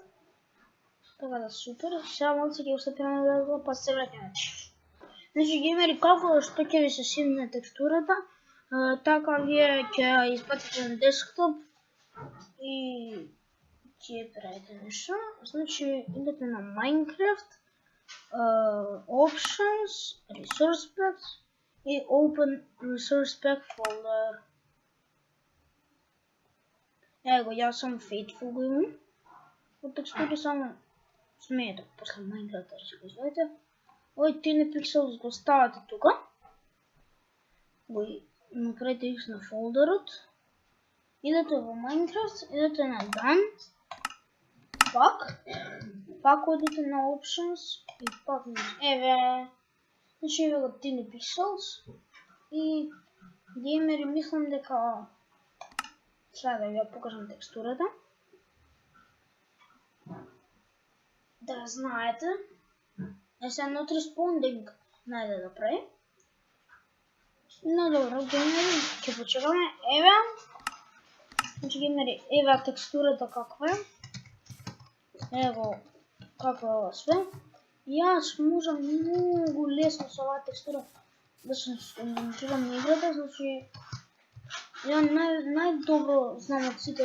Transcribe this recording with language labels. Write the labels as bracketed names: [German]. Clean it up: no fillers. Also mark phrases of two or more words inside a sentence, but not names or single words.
[Macedonian] Така да супер. Сега малку ќе го стопираме да па се враќаме. Значи геймери, како што ќе ви се симне текстурата, така вие ќе испатите на десктоп и ќе правите нешто. Значи идете на Minecraft, Options, Resource Packs и Open Resource Pack folder. Ево, јас сам Faithful го имам. Од текстури само смеете после Minecraft да се извадите. Овој Tiny Pixels го ставате тука. Го направите X на фолдерот. Идете во Minecraft, идете на Done. Пак одите на Options и пак на... Еве. Значи еве го Tiny Pixels. И геймери мислам дека... Сега да ви ја покажам текстурата. Да знаете. Сега [English] not responding [Macedonian] најде да прави. Но добро, геймери, ќе почекаме. Еве. Значи геймери, еве текстурата каква е. Ево каква е ова све. Јас можам многу лесно со оваа текстура да се концентрирам на играта, значи ја најдобро знам од сите.